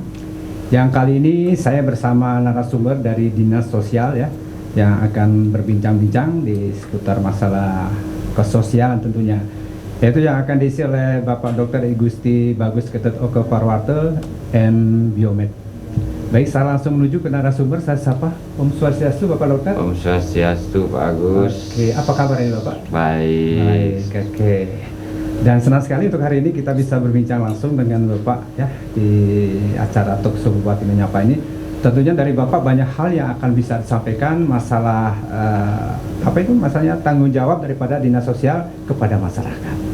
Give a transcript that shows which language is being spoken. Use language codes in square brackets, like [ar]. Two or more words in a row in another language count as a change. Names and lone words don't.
[id] Yang kali ini saya bersama narasumber dari Dinas Sosial ya, yang akan berbincang-bincang di seputar masalah kesosialan tentunya. Yaitu yang akan diisi oleh Bapak Dr. I Gusti Bagus Ketut Oke Parwarte and Biomed. Baik, saya langsung menuju ke narasumber. Saya sapa. [ban] Om Swastiastu [id] Bapak Dokter. [ban] Om Swastiastu [id] Pak Agus. Oke, apa kabarnya Bapak? Baik. Oke. Dan senang sekali untuk hari ini kita bisa berbincang langsung dengan Bapak ya di acara Talkshow Bupati Menyapa ini. Tentunya dari Bapak banyak hal yang akan bisa disampaikan masalah masalahnya tanggung jawab daripada Dinas Sosial kepada masyarakat.